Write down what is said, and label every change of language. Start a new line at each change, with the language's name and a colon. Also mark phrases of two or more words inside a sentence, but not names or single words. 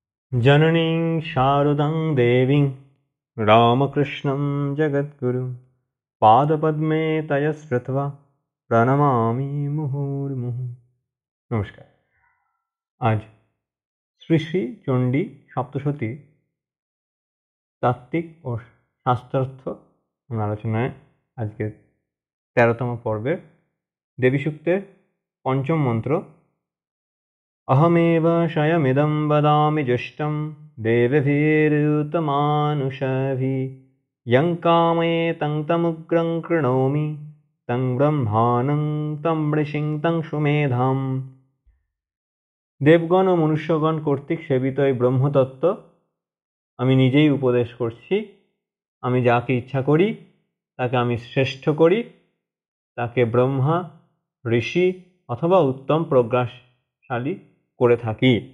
Sanskrit: जननीं शारदां देवीं रामकृष्णं जगद्गुरुं पादपद्मे तया स्मृत्वा প্রণমামি মুহুর্মুহু।
Bangla: নমস্কার। আজ শ্রী শ্রী চণ্ডী সপ্তশতী তাত্ত্বিক ও শাস্ত্রার্থ আলোচনায় আজকে ১৩তম পর্বের দেবী সূক্তের পঞ্চম মন্ত্র।
Sanskrit: अहमेव शयमिदं वदामि जुष्टं देवभिरुतमानुषभिः यं कामये तमुग्रं कृणोमि तं ब्रह्माणं तं ऋषिं तं সুমেধাম।
Bangla: দেবগণ ও মনুষ্যগণ কর্তৃক সেবিত এই ব্রহ্মতত্ত্ব আমি নিজেই উপদেশ করছি। আমি যাকে ইচ্ছা করি তাকে আমি শ্রেষ্ঠ করি, তাকে ব্রহ্মা, ঋষি অথবা উত্তম প্রজ্ঞাশালী করে থাকি।